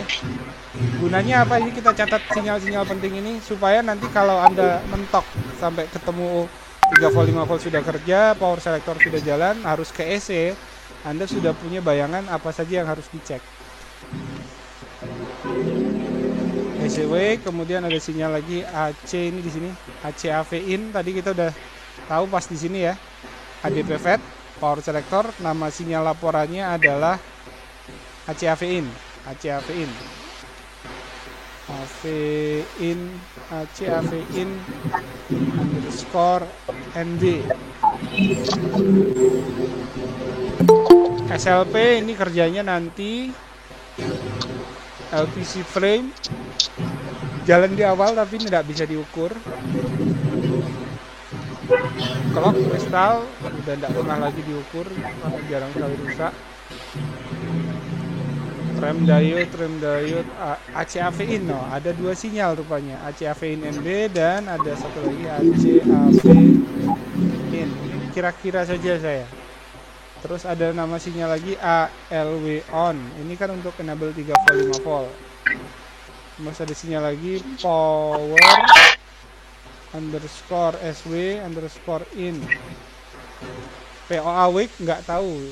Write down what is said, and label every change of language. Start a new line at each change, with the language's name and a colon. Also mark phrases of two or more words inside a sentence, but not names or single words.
Indonesian: Gunanya apa ini, kita catat sinyal-sinyal penting ini supaya nanti kalau Anda mentok sampai ketemu 3 volt 5 volt sudah kerja,
English: power selector
Indonesian: sudah jalan, harus ke EC, Anda sudah punya bayangan apa saja yang harus dicek. EC wake, kemudian ada sinyal lagi AC ini di sini, AC AV in, tadi kita udah tahu pas di sini ya. ADP FET,
English: power selector,
Indonesian: nama sinyal laporannya adalah AC AV in, AC AV in. AV in, AC AV in underscore NB. SLP ini kerjanya nanti LPC frame jalan di awal tapi tidak bisa diukur. Clock kristal udah tidak pernah lagi diukur karena jarang sekali rusak. Rem diode ACAV in, no, ada 2 sinyal rupanya, ACAV in NB dan ada satu lagi ACAV in, kira-kira saja saya. Terus ada nama sinyal lagi ALW on, ini kan untuk enable 3 volt 5 volt. Terus ada sinyal lagi power underscore SW underscore in, POA wake nggak tahu.